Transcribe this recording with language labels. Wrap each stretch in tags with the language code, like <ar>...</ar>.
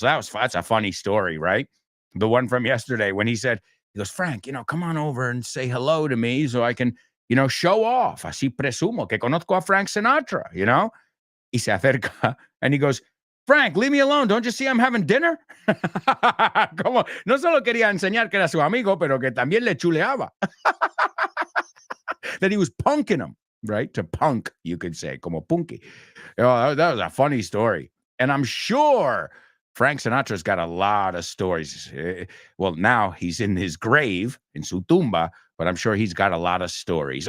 <en>That's a funny story, right? The one from yesterday when he goes, Frank, come on over and say hello to me so I can, show off.</en> <es>Así presumo que conozco a Frank Sinatra, Y se acerca</es> <en>and he goes, Frank, leave me alone. Don't you see I'm having dinner?</en> <es>Como no solo quería enseñar que era su amigo, pero que también le chuleaba.</es> <en>That he was punking him, right? To punk, you could say,</en> <es>como punky.</es> <en>That was a funny story. And I'm sure Frank Sinatra's got a lot of stories. Well, now he's in his grave, in</en> <es>su tumba,</es> <en>but I'm sure he's got a lot of stories.</en>